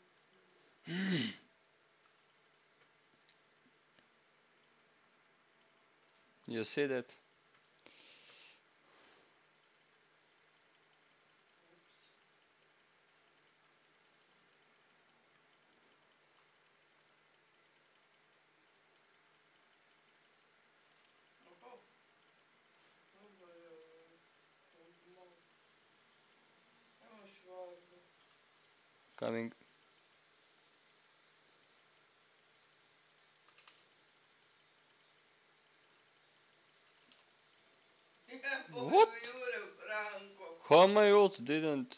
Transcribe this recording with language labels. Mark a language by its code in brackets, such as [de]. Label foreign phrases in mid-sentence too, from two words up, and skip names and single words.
[en] You see that? Oho. [hr] Dobar je ovaj. Malo. Nemaš vardu. [en] Coming. What? [hr] Jure Branko. [en] How my ult didn't...